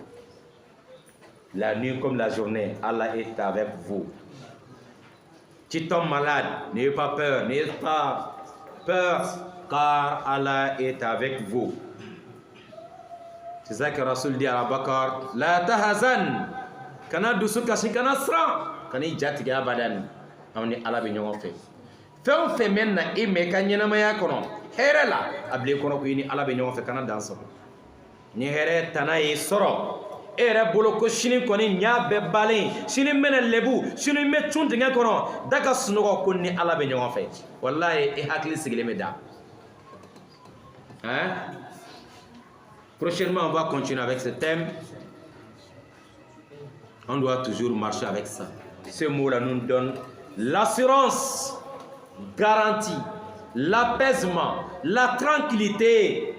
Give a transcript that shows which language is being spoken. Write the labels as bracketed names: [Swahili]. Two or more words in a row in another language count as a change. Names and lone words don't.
[French] La nuit comme la journée, Allah est avec vous. Tu tombes malade, n'ayez pas peur, n'ayez pas peur, car Allah est avec vous. C'est ça que Rasoul dit à Abu Bakr, [Arabic] لا تحزن, [Bambara] kana dusuka si kana sran, kana jatiga badan, amni Allah bi ñongo fe. Fɛn fɛn mɛn na e mɛ ka ɲɛnamaya kɔnɔ hɛrɛ la a bila i kɔnɔ ko i ni Ala bɛ ɲɔgɔn fɛ kana dan sɔrɔ ni hɛrɛ tana y'i sɔrɔ e yɛrɛ bolo ko sini kɔni ɲa bɛɛ balen sini n bɛna lebu sini n bɛ cun dingɛ kɔnɔ da ka sunɔgɔ ko ni Ala bɛ ɲɔgɔn fɛ walayi e hakili sigilen bɛ da hein? [French] Prochainement on va continuer avec ce thème. On doit toujours marcher avec ça. Ce mot là nous donne l'assurance, garantie, l'apaisement, la tranquillité.